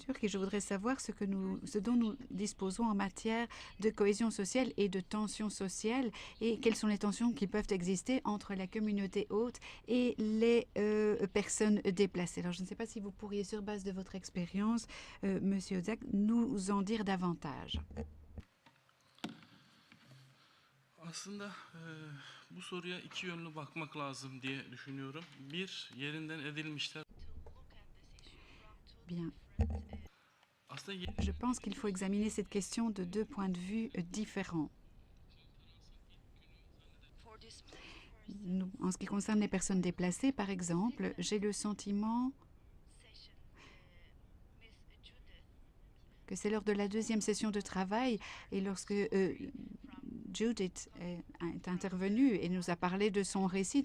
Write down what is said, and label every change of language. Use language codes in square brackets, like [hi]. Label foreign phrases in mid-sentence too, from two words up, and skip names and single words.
[fr] Et je voudrais savoir ce dont nous disposons en matière de cohésion sociale et de tension sociale et quelles sont les tensions qui peuvent exister entre la communauté hôte et les personnes déplacées. Alors, je ne sais pas si vous pourriez, sur base de votre expérience, Monsieur Özak, nous en dire davantage. [tr] Aslında bu soruya iki yönlü bakmak lazım diye düşünüyorum. Bir, yerinden edilmişler. [fr] Bien. Je pense qu'il faut examiner cette question de deux points de vue différents. En ce qui concerne les personnes déplacées, par exemple, j'ai le sentiment que c'est lors de la deuxième session de travail et lorsque Judith est intervenue et nous a parlé de son récit.